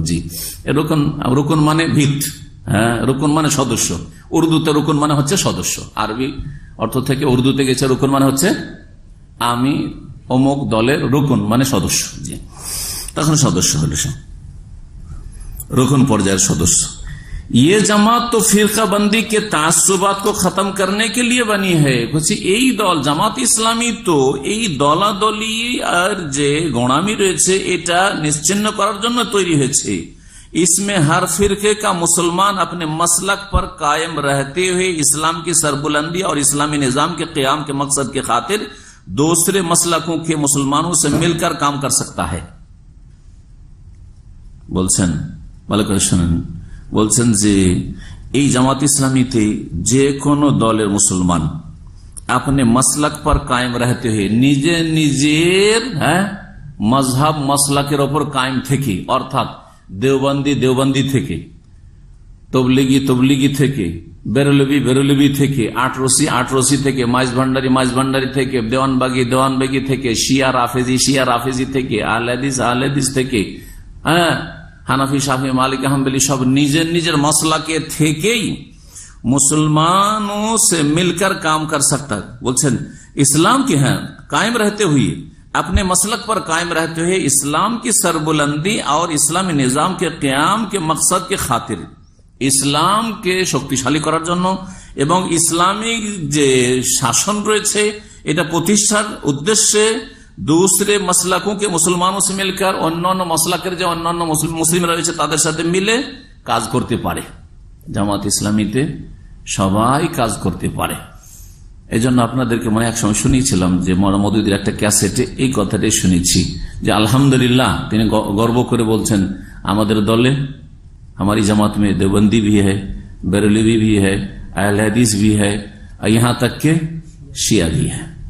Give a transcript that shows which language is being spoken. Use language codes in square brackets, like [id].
[bn] জি, রুকুন মানে ভিত, হ্যাঁ, রুকুন মানে সদস্য। উর্দুতে রুকুন মানে হচ্ছে সদস্য, আরবি অর্থ থেকে উর্দুতে গেছে রুকুন মানে হচ্ছে আমি অমুক দলের রুকুন মানে সদস্য। জি, তখন সদস্য হলে রুকুন পর্যায়ের সদস্য। [hi] ये जमात तो फिरका बंदी के तासुबात को खत्म करने के लिए बनी है। [bn] বলছি এই দল জামাত ইসলামী তো এই দলাদলি আর যে গোড়ামি রয়েছে এটা নিশ্চিহ্ন করার জন্য তৈরি হয়েছে। [hi] इसमें हर फिरके का मुसलमान अपने मसलक पर कायम रहते हुए इस्लाम की सरबुलंदी और इस्लामी निजाम के क़याम के मकसद के खातिर दूसरे मसलकों के मुसलमानों से मिलकर काम कर सकता है। [bn] বলছেন ভালো করে শোনেন, বলছেন যে এই জামাত ইসলামীতে যে কোনো দলের মুসলমান আপনি মাসলাক [hi] पर कायम रहते हुए [bn] নিজে নিজের মজহব মাসলাকের ওপর কায়েম থেকে, অর্থাৎ দেওবন্দি থেকে, তবলিগি থেকে, বেরলভি থেকে, আটরসি থেকে, মাইজভান্ডারি থেকে, দেওয়ানবাগি থেকে, শিয়া রাফেজি থেকে, আহলেদিস থেকে, হানাফি শাফি মালিক হাম্বলি সব নিজের মসলাকে থেকেই [hi] मुसलमानों से मिलकर काम कर सकता है। बोलছেন इस्लाम के हैं कायम रहते हुए, अपने मसलक पर कायम रहते हुए इस्लाम की सरबुलंदी और इस्लामी निजाम के क्याम के मकसद के खातिर, इस्लाम के शक्तिशाली [bn] করার জন্য এবং ইসলামিক যে শাসন রয়েছে এটা প্রতিষ্ঠার উদ্দেশ্যে [hi] दूसरे मसलकों के मुसलमानों से मिलकर [bn] অন্যান্য মসলাকের যে অন্যান্য মুসলিম রয়েছে তাদের সাথে মিলে কাজ করতে পারে। জামাত ইসলামীতে সবাই কাজ করতে পারে। এই জন্য আপনাদেরকে মনে এক সময় শুনিয়েছিলাম যে মৌদুদির একটা ক্যাসেটে এই কথাটাই শুনেছি যে আলহামদুলিল্লাহ তিনি গর্ব করে বলছেন আমাদের দলে [hi] हमारी जमात में देवबंदी भी है, बरेलवी भी है, अहले हदीस भी है, यहाँ तक के শিয়া भी है।